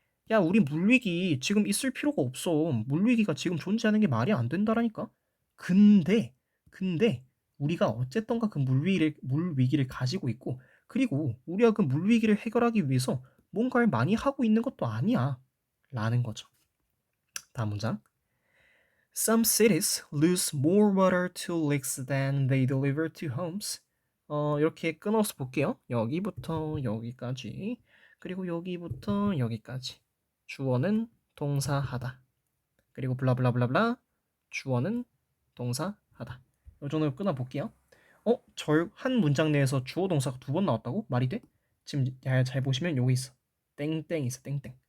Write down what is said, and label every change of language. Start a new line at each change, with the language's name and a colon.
Korean: 야, 우리 물위기 지금 있을 필요가 없어. 물위기가 지금 존재하는 게 말이 안 된다라니까. 근데 우리가 어쨌던가 그 물위기를 가지고 있고 그리고 우리가 그 물위기를 해결하기 위해서 뭔가를 많이 하고 있는 것도 아니야. 라는 거죠. 다음 문장.
English: Some cities lose more water to lakes than they deliver to homes.
Korean: 이렇게 끊어서 볼게요. 여기부터 여기까지 그리고 여기부터 여기까지. 주어는 동사하다. 그리고 블라블라블라블라 주어는 동사하다. 이 정도로 끊어볼게요. 한 문장 내에서 주어 동사가 두 번 나왔다고? 말이 돼? 지금 잘 보시면 여기 있어. 땡땡 있어, 땡땡.